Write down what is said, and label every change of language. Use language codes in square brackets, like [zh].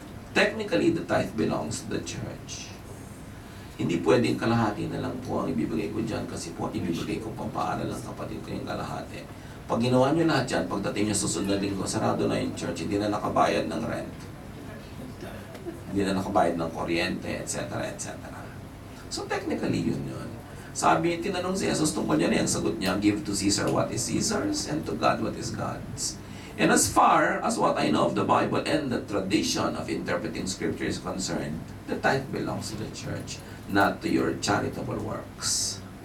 [en] Technically, the tithe belongs to the church. [tl] Hindi pwedeng kalahati na lang po ang ibibigay ko dyan kasi po ibibigay ko pang paaral ng kapatid ko yung kalahati. Pag ginawa nyo lahat yan, pagdating nyo susunod na linggo, sarado na yung church, hindi na nakabayad ng rent. Hindi na nakabayad ng kuryente, etc. etc. So technically yun. Sabi, tinanong si Jesus tungkol niya ang sagot niya, [en] give to Caesar what is Caesar's and to God what is God's. And as far as what I know of the Bible and the tradition of interpreting Scripture is concerned, the tithe belongs to the church, not to your charitable works.